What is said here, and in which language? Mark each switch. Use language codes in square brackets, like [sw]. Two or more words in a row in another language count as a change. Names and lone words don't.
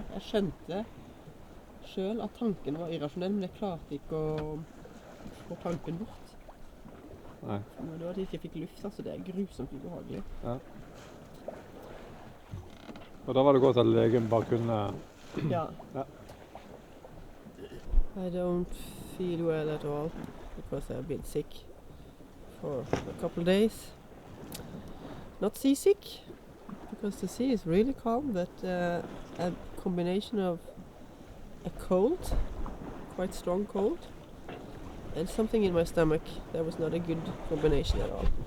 [no] Jeg skjønte selv at tanken var irrasjonell, men jeg klarte ikke å få tanken bort. Nei. Men det var at jeg ikke fikk luft, altså. Det er grusomt ubehagelig. Ja. Og da var det godt at legen bare kunne... Ja. Ja. [en] I don't feel well at all because I've been sick for a couple of days. Not seasick, because the sea is really calm, but a combination of a cold, quite strong cold, and something in my stomach that was not a good combination at all.